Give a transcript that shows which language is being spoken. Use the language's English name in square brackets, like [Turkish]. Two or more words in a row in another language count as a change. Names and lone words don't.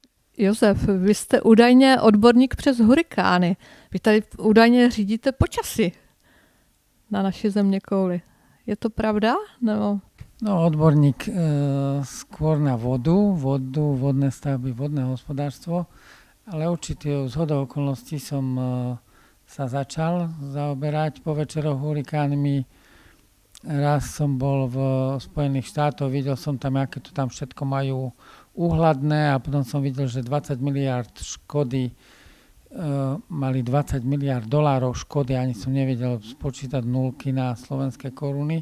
[Czech] Josef, vy jste údajně odborník přes hurikány. Vy tady údajně řídíte počasí na naší zeměkouli. Je to pravda? Nebo... No, [Slovak] odborník skôr na vodné stavby, vodné hospodárstvo, ale určite zhodou okolností som sa začal zaoberať po večeroch hurikánmi. Raz som bol v Spojených štátoch, videl som tam, aké to tam všetko majú úhladné a potom som videl, že 20 miliard škody mali 20 miliard dolárov škody, ani som nevedel spočítať nulky na slovenské koruny.